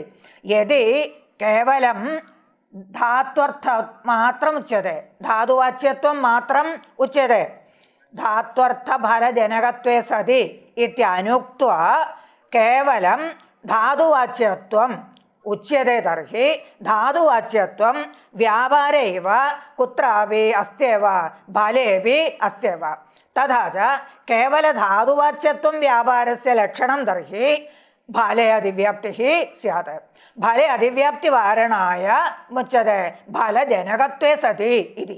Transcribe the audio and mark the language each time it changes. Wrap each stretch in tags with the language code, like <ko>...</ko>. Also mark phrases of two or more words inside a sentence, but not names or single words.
<sa>യദി കേവലം ധാത്വർത്ഥ മാത്രം ഉച്യത്തെ ധാതുവാച്യത്വം മാത്രം ഉച്യത്തെ ധാത്വർത്ഥഫലജനകത്വേ സതി ഇത്യനുക്ത്വാ കേവലം ധാതുവാച്യത്വം उच्यते तर्हि धातुवाच्यत्वं व्यापारे एव कुत्रापि अस्त्येव फलेपि अस्त्येव। तथा च केवलधातुवाच्यत्वं व्यापारस्य लक्षणं तर्हि फले अधिव्याप्तिः स्यात्। फले अधिव्याप्तिवारणाय मुच्यते फलजनकत्वे सति इति।</sa>